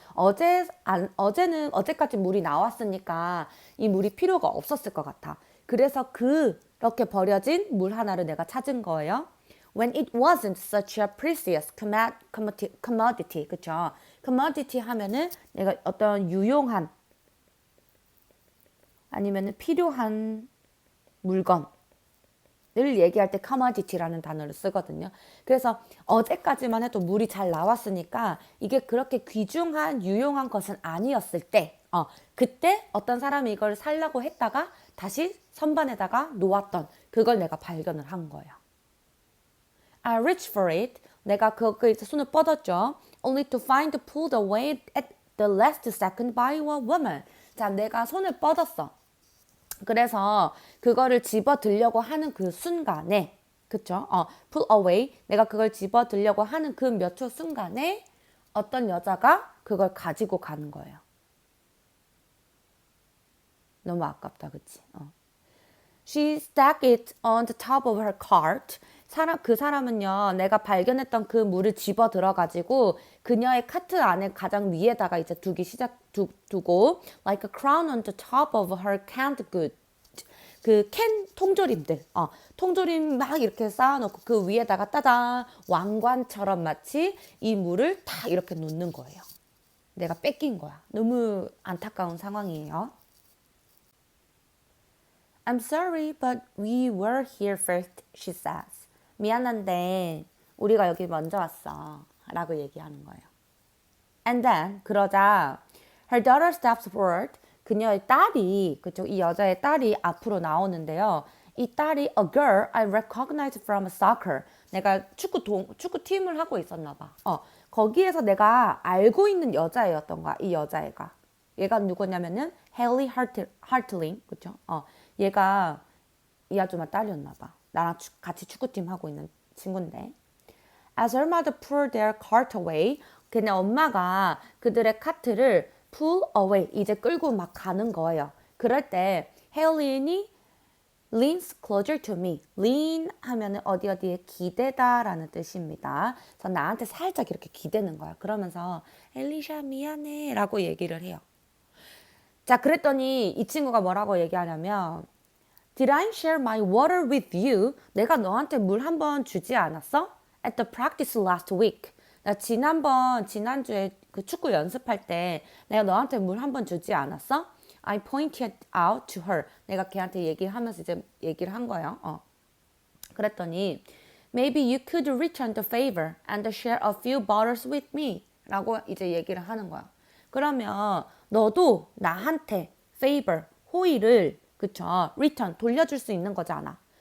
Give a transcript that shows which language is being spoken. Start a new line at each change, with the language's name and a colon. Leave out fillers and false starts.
Korean: 어제는 어제까지 물이 나왔으니까 이 물이 필요가 없었을 것 같아. 그래서 그렇게 버려진 물 하나를 내가 찾은 거예요.
English: When it wasn't such a precious commodity.
Korean: 그쵸? commodity 하면은 내가 어떤 유용한 아니면 필요한 물건을 얘기할 때 commodity라는 단어를 쓰거든요. 그래서 어제까지만 해도 물이 잘 나왔으니까 이게 그렇게 귀중한 유용한 것은 아니었을 때 그때 어떤 사람이 이걸 살려고 했다가 다시 선반에다가 놓았던 그걸 내가 발견을 한 거예요.
English: I reached for it.
Korean: 내가 그거에 손을 뻗었죠.
English: Only to find pulled away at the last second by a woman.
Korean: 자, 내가 손을 뻗었어. 그래서 그거를 집어 들려고 하는 그 순간에, 그쵸?
English: pull away.
Korean: 내가 그걸 집어 들려고 하는 그 몇 초 순간에 어떤 여자가 그걸 가지고 가는 거예요. 너무 아깝다, 그치?
English: She stacked it on the top of her cart.
Korean: 그 사람은요, 내가 발견했던 그 물을 집어 들어가지고 그녀의 카트 안에 가장 위에다가 이제 두고
English: like a crown on the top of her canned goods.
Korean: 그 캔 통조림들, 통조림 막 이렇게 쌓아놓고 그 위에다가 따단 왕관처럼 마치 이 물을 다 이렇게 놓는 거예요. 내가 뺏긴 거야. 너무 안타까운 상황이에요.
English: I'm sorry, but we were here first, she says.
Korean: 미안한데 우리가 여기 먼저 왔어. 라고 얘기하는 거예요.
English: And then
Korean: 그러자
English: her daughter steps forward.
Korean: 그녀의 딸이 그쪽 이 여자의 딸이 앞으로 나오는데요. 이 딸이
English: a girl I recognize from soccer.
Korean: 내가 축구팀을 하고 있었나 봐. 거기에서 내가 알고 있는 여자애였던 거야. 이 여자애가. 얘가 누구냐면은 헨리 하틀링. 그쵸? 얘가 이 아줌마 딸이었나 봐. 나랑 같이 축구팀 하고 있는 친구인데.
English: As her mother pulled their cart away,
Korean: 걔네 엄마가 그들의 카트를 pull away, 이제 끌고 막 가는 거예요. 그럴 때
English: 헬린이 leans closer to me.
Korean: lean 하면은 어디에 기대다라는 뜻입니다. 그래서 나한테 살짝 이렇게 기대는 거야. 그러면서 엘리샤 미안해 라고 얘기를 해요. 자, 그랬더니 이 친구가 뭐라고 얘기하냐면
English: Did I share my water with you?
Korean: 내가 너한테 물 한 번 주지 않았어?
English: At the practice last week.
Korean: 나 지난주에 그 축구 연습할 때 내가 너한테 물 한 번 주지 않았어?
English: I pointed out to her.
Korean: 내가 걔한테 얘기하면서 이제 얘기를 한 거예요. 그랬더니
English: Maybe you could return the favor and share a few bottles with me.
Korean: 라고 이제 얘기를 하는 거야. 그러면 너도 나한테 favor, 호의를 그쵸? return, 돌려줄 수 있는 거잖아.